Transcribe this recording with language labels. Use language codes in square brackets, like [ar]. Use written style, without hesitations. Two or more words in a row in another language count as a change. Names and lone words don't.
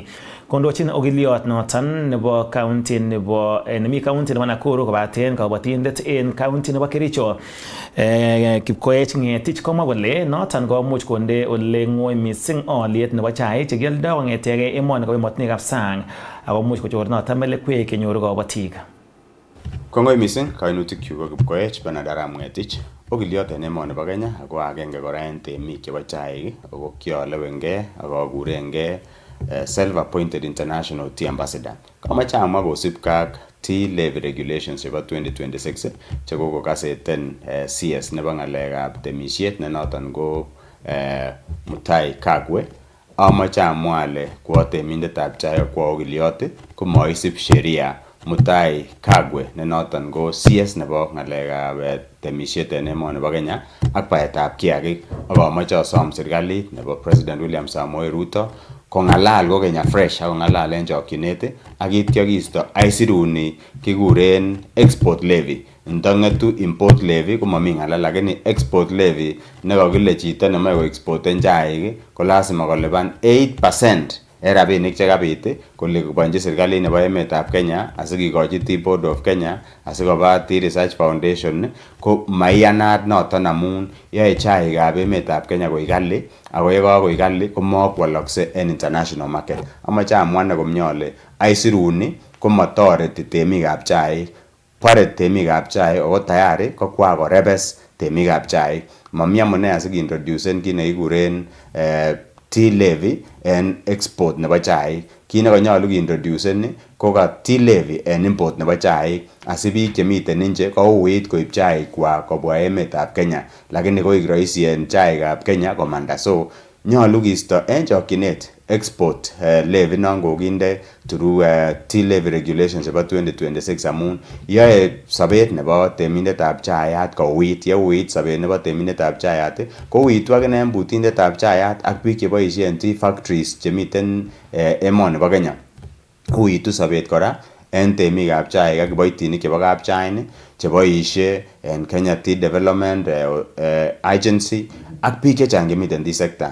[kln] Kondochin ogiliot noton nebo county nebo nemi county nebo Nakuru kobaten kabatindet en county nebo Kericho Kipkoech Ng'etich komwa kole noton komuch konde ole ng'oi missing oliet nebo chaik chekioldo kong'etege emoni kobo emotinwekab sang akomuch kochor noto melekwek kenyoru kabatik. Kongoi mising kainutik ko Kipkoech Benadara Mwetich okiliot en emoni bo Kenya ako agenge kora en temik chebo chaik ako kiolewengei ak akurengei [en] self appointed international tea ambassador. [kln] Kamache amwa kosipke ak [en] tea levy regulations [kln] chebo 2026 chekokokaseten CS nebo ngalekab temisiet ne noton ko Mutai Kagwe. Amache amwa ale kwa temindetab chaik ak kwa okiliot komaisib sheria Mutai Kagwe ne noton ko CS nebo ngalekab temisiet en emoni bo Kenya ak baetab kiagik. Ak amache asom serikalit nebo President William Samoei Ruto kongalal ko Kenya fresh ak kongalal en chokyinet ak ityo kiisto aisiruni kikuren [en] export levy. [kln] Ndangetu [en] import levy [kln] komami ngalal, lakini [en] export levy [kln] nekakile chito nemoe ko exporten chaik ko lazima kolipan 8% en rabinik chekabit kolipanji serikalit nebo emetab Kenya asikikochi Tea Board of Kenya asikoba Tea Research Foundation ko maiyanat noton amun yoe chaikab emetab Kenya koik kali ako yekakoik kali komakwolokse en [en] international market. [kln] Amache amwa komie ale aisiruni komatoreti temikab chaik, pare temikab chaik ako tayari kokwa korebes temikab chaik. Mami amune asikintroducen kit nekikuren [en] tea levy [kln] en export nebo chaik. Kit nekanyolu kiintroducen ko ka [en] tea levy [kln] en import nebo chaik asibiik chemiten nje kouit koib chaik kwa kobwa emetab Kenya, lakini koik rahisi en chaikab Kenya komanda. So nyolu kiisto en chokyinet [en] export levy [kln] non kokinde [en] through tea levy regulations [kln] chebo 2026 amun yoe sobet nebo temindetab chayat kouit. Yeuit sobet nebo temindetab chayat kouitu akine en butindetab chayat ak biik cheboisien [en] tea factories [kln] chemiten emoni bo Kenya. Uitu sobet kora en temikab chaik ak kiboitinik chebo kapchain cheboisie en Kenya Tea Development Agency ak biik chechang chemiten [en] tea sector.